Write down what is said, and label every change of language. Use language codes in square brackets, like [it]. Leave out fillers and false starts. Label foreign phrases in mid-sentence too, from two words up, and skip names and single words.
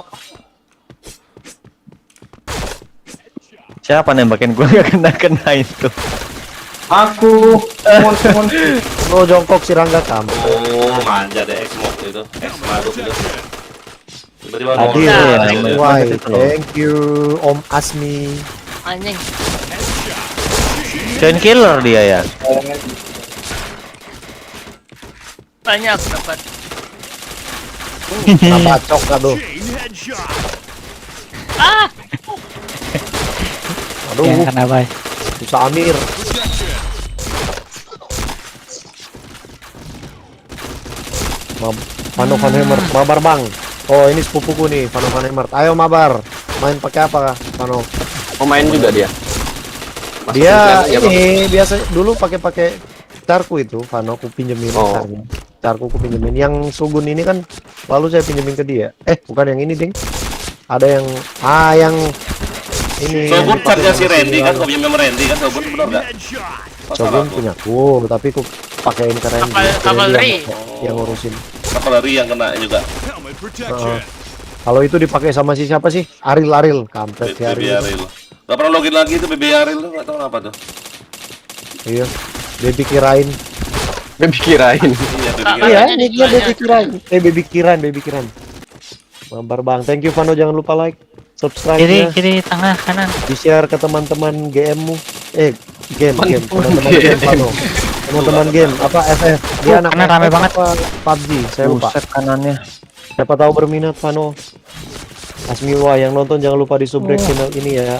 [id] Siapa nembakin gua gak kena itu? Aku mon. Lo jongkok si Rangga kamu. Oh, manja deh X-Mok itu. X-Maduk itu. Tiba-tiba Hadir ngomong. Nah, ya. yang Why, itu loh. [en] thank you Om Asmi. [id] Anjing. [en] Chain killer [id] dia ya. Banyak dapat. Kenapa cok aduh. Ah, Aduh, Ya kenapa? susah Amir. Vano Van Hammer, mabar bang. Oh ini sepupuku nih, Vano Van Hammer. Ayo mabar, main pakai apa Vano? Pemain juga dia. Masuk Dia timnas ya, Bang? ini biasa dulu pakai carku itu, Vano ku pinjemin Oh. carnya. Carku ku pinjemin. Yang Shogun ini kan lalu saya pinjemin ke dia. Bukan yang ini ding. Ada yang yang ini. Shogun yang dipakai carnya si sama Randy kan, Randy. kau pinjam sama Randy kan, Shogun bener nggak? Shogun punya ku, tapi ku pakein ke Randy. Cavalry. Yang ngurusin. Cavalry yang kena juga. Kalau itu dipakai sama si siapa sih? Aril, kampret si Baby Aril. Aril. Gak pernah login lagi itu Baby Aril tuh, nggak tahu kenapa tuh. Iya. Baby kirain. Baby kirain. Iya, Baby Ah, Aril. Iya, Makanya ini dia dijualnya. Baby kiran. Mabar bang. [en] Thank you [id] Vano, jangan lupa [en] like, subscribe [id] Kiri ya. kiri tengah kanan. Di-share ke teman-teman GM-mu. game, teman-teman game, Pano. Teman-teman game, apa FF? Dia anak kanan rame FF banget. apa PUBG, saya lupa. Buset kanannya. Siapa tahu berminat, Pano. Asmiwa yang nonton jangan lupa di subrek channel ini ya.